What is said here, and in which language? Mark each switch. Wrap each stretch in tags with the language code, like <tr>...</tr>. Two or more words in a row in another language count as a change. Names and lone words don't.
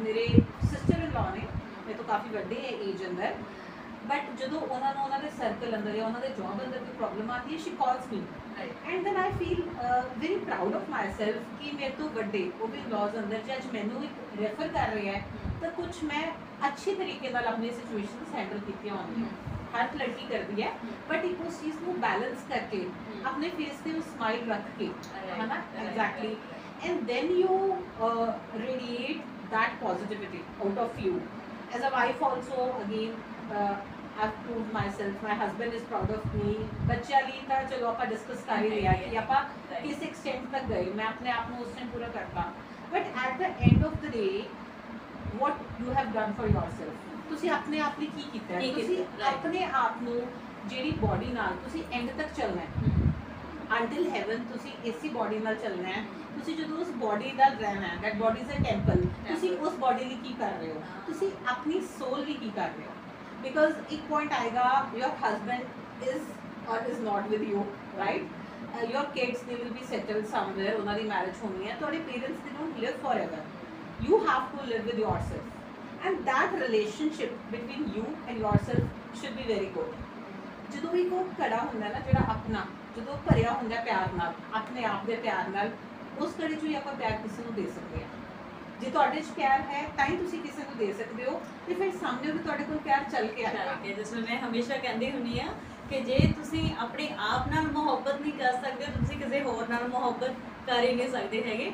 <pa>ਮੇਰੇ</pa> <en>sister in law</en> <pa>ਨੇ, ਮੇਰੇ ਤੋਂ ਕਾਫੀ ਵੱਡੇ ਹੈ ਏਜ ਅੰਦਰ, ਬਟ ਜਦੋਂ ਉਹਨਾਂ ਨੂੰ ਉਹਨਾਂ ਦੇ ਸਰਕਲ ਅੰਦਰ ਜਾਂ ਉਹਨਾਂ ਦੇ ਜੌਬ ਅੰਦਰ ਕੋਈ ਪ੍ਰੋਬਲਮ ਆਉਂਦੀ ਹੈ,</pa> <en>she calls me, and then I feel very proud of myself</en> <pa>ਕਿ ਮੇਰੇ ਤੋਂ ਵੱਡੇ ਉਹ ਵੀ ਲॉज ਅੰਦਰ ਜੇ ਅੱਜ ਮੈਨੂੰ ਇੱਕ ਰੈਫਰ ਕਰ ਰਿਹਾ ਹੈ ਤਾਂ ਕੁਝ ਮੈਂ ਅੱਛੇ ਤਰੀਕੇ ਨਾਲ ਆਪਣੀ</pa> <en>situations handle</en> <pa>ਕੀਤੀਆਂ ਹੋਣਗੀਆਂ। ਹਰ ਲੜਕੀ ਕਰਦੀ ਹੈ, ਬਟ ਇੱਕ ਉਸ ਚੀਜ਼ ਨੂੰ ਬੈਲੈਂਸ ਕਰਕੇ ਆਪਣੇ ਫੇਸ ਤੇ ਉਹ ਸਮਾਈਲ ਰੱਖ ਕੇ, ਹੈ ਨਾ, ਐਗਜ਼ੈਕਟਲੀ,</pa> <en>and then you radiate that positivity out of you. As a wife also, again, I've proved myself, my husband is proud of me।</en> <pa>ਬੱਚਿਆਂ ਲਈ ਤਾਂ ਚਲੋ ਆਪਾਂ ਡਿਸਕਸ ਕਰ ਹੀ ਲਿਆ ਕਿ ਆਪਾਂ ਕਿਸ ਐਕਸਟੈਂਟ ਤੱਕ ਗਏ, ਮੈਂ ਆਪਣੇ ਆਪ ਨੂੰ ਉਸ ਟਾਈਮ ਪੂਰਾ ਕਰਤਾ,</pa> <en>but at the end of the day what you have done for yourself,</en> <pa>ਤੁਸੀਂ ਆਪਣੇ ਆਪ ਲਈ ਕੀ ਕੀਤਾ ਹੈ। ਤੁਸੀਂ ਆਪਣੇ ਆਪ ਨੂੰ ਜਿਹੜੀ ਬੋਡੀ ਨਾਲ ਤੁਸੀਂ ਐਂਡ ਤੱਕ ਚੱਲਣਾ ਹੈ,</pa> <en>until heaven</en> <pa>ਤੁਸੀਂ ਇਸੇ body ਨਾਲ ਚੱਲਣਾ ਹੈ। ਤੁਸੀਂ ਜਦੋਂ ਉਸ body ਨਾਲ ਰਹਿਣਾ ਹੈ,</pa> <en>that body is a temple,</en> <pa>ਤੁਸੀਂ ਉਸ body ਲਈ ਕੀ ਕਰ ਰਹੇ ਹੋ, ਤੁਸੀਂ ਆਪਣੀ soul ਲਈ ਕੀ ਕਰ ਰਹੇ ਹੋ, because ਇੱਕ point ਆਏਗਾ</pa> <en>your husband is or is not with you, right? Your kids, they will be settled somewhere,</en> <pa>ਉਹਨਾਂ ਦੀ marriage ਹੋਣੀ ਹੈ, ਤੁਹਾਡੇ</pa> <en>parents they don't live forever, you have to live with yourself, and that relationship between you and yourself should be very good।</en> <pa>ਜਦੋਂ ਵੀ ਕੋਈ ਘੜਾ ਹੁੰਦਾ ਨਾ ਜਿਹੜਾ ਆਪਣਾ, ਜਦੋਂ ਭਰਿਆ ਹੁੰਦਾ ਪਿਆਰ ਨਾਲ, ਆਪਣੇ ਆਪ ਦੇ ਪਿਆਰ ਨਾਲ, ਉਸ ਘੜੇ 'ਚ ਹੀ ਆਪਾਂ ਪਿਆਰ ਕਿਸੇ ਨੂੰ ਦੇ ਸਕਦੇ ਹਾਂ। ਜੇ ਤੁਹਾਡੇ 'ਚ ਪਿਆਰ ਹੈ ਤਾਂ ਹੀ ਤੁਸੀਂ ਕਿਸੇ ਨੂੰ ਦੇ ਸਕਦੇ ਹੋ, ਤੇ ਫਿਰ ਸਾਹਮਣੇ ਵੀ ਤੁਹਾਡੇ ਕੋਲ ਪਿਆਰ ਚੱਲ ਕੇ ਆਏਗਾ। ਜਿਸ ਨੂੰ ਮੈਂ ਹਮੇਸ਼ਾ ਕਹਿੰਦੀ ਹੁੰਦੀ ਆ ਕਿ ਜੇ ਤੁਸੀਂ ਆਪਣੇ ਆਪ ਨਾਲ ਮੁਹੱਬਤ ਨਹੀਂ ਕਰ ਸਕਦੇ ਤੁਸੀਂ ਕਿਸੇ ਹੋਰ ਨਾਲ ਮੁਹੱਬਤ ਕਰ ਹੀ ਨਹੀਂ ਸਕਦੇ ਹੈਗੇ।</pa>